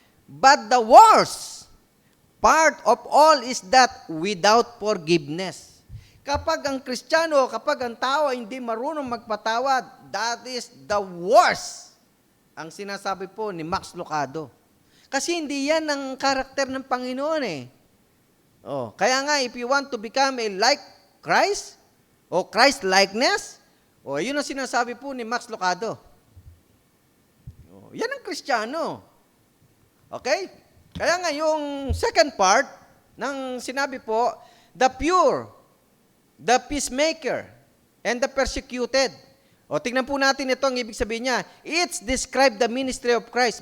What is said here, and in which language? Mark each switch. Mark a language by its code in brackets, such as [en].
[en] But the worst part of all is that without forgiveness. [tl] Kapag ang Kristiyano, kapag ang tao ay hindi marunong magpatawad, [en] that is the worst. [tl] Ang sinasabi po ni Max Lucado. Kasi hindi yan ang karakter ng Panginoon eh. Oh, kaya nga, [en] if you want to become like Christ, [tl] o Christ-likeness, yun ang sinasabi po ni Max Lucado. Yan ang Kristiyano. Okay? Kaya nga, yung second part ng sinabi po, [en] the pure, the peacemaker, and the persecuted. [tl] O, tingnan po natin ito ang ibig sabihin niya. [en] It's describe the ministry of Christ.